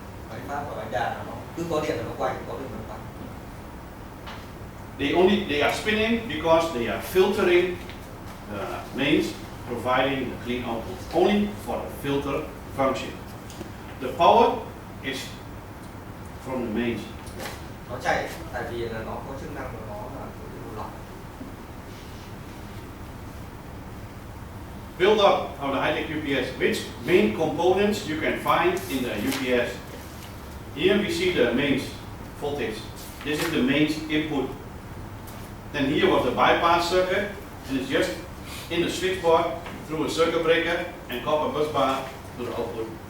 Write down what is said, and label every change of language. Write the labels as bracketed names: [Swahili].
[Vietnamese] Máy phát và bánh đà là nó cứ có điện là nó quay, có điện là nó quay. [English] They are spinning because they are filtering the mains, providing the clean output, only for the filter function. The power is from the mains. [Vietnamese] nó chạy, tại vì là nó có chức năng của nó là cái bộ lọc. [English] Build up of the high-tech UPS. Which main components you can find in the UPS? Here we see the mains voltage. This is the mains input. Then here was the bypass circuit, and it's just in the switchboard through a circuit breaker and copper bus bar to the output.